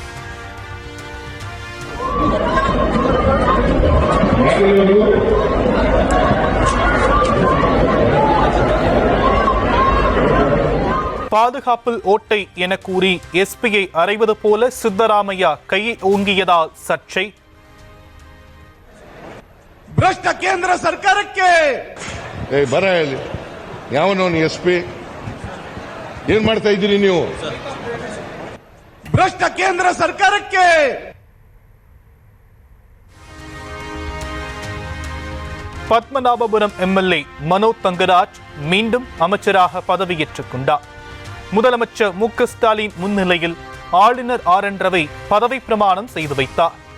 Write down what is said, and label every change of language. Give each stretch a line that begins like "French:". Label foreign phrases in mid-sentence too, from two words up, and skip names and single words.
Tamil: பாதுகாப்பில் ஓட்டை என கூறி எஸ்பியை அறைவது போல சித்தராமையா கையை ஓங்கியதால் சர்ச்சை.
Kannada: ಭ್ರಷ್ಟ ಕೇಂದ್ರ ಸರ್ಕಾರಕ್ಕೆ ಯಾವನವನು SP ಏನ್ ಮಾಡ್ತಾ ಇದ್ದೀರಿ ನೀವು? ಭ್ರಷ್ಟ ಕೇಂದ್ರ ಸರ್ಕಾರಕ್ಕೆ
Tamil: பத்மநாபபுரம் MLA மனோ தங்கராஜ் மீண்டும் அமைச்சராக பதவியேற்றுக் கொண்டார். முதலமைச்சர் மு க ஸ்டாலின் முன்னிலையில் ஆளுநர் RN ரவி பதவி பிரமாணம் செய்து வைத்தார்.